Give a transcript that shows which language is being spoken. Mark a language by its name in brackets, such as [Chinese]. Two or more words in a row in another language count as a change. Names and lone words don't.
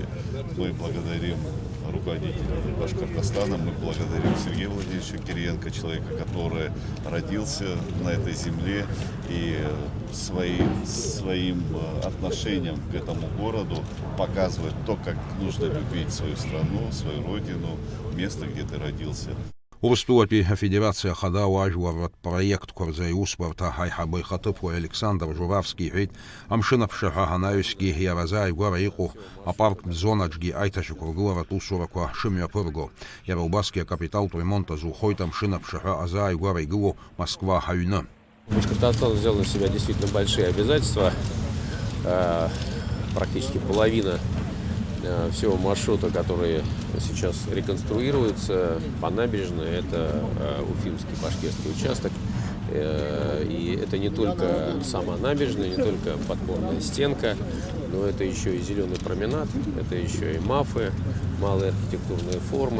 [Russian] Мы благодарим руководителя Башкортостана, мы благодарим Сергея Владимировича Кириенко, человека, который родился на этой земле и своим отношением к этому городу показывает то, как нужно любить свою страну, свою родину, место, где ты родился. [Abkhazian] Урыстәылатәи афедерациа ахада ауаажәларратә проектқәа рзы аиусбарҭа аиҳабы ихаҭыԥуаҩ Александр Журавски иҳәеит амшын аԥшаҳәа анаҩсгьы иара азааигәара иҟоу апарктә зонаҿгьы аиҭашьақәыргыларатә усурақәа шымҩаԥырго. Иара убасгьы акапиталтә ремонт азухоит амшын аԥшаҳәа азааигәара игылоу Москва аҩны. [Russian] Башкортостан взял на себя действительно большие обязательства. Практически половина всего маршрута, который сейчас реконструируется по набережной, это Уфимский башкирский участок. И это не только сама набережная, не только подпорная стенка, но это еще и зеленый променад, это еще и мафы, малые архитектурные формы.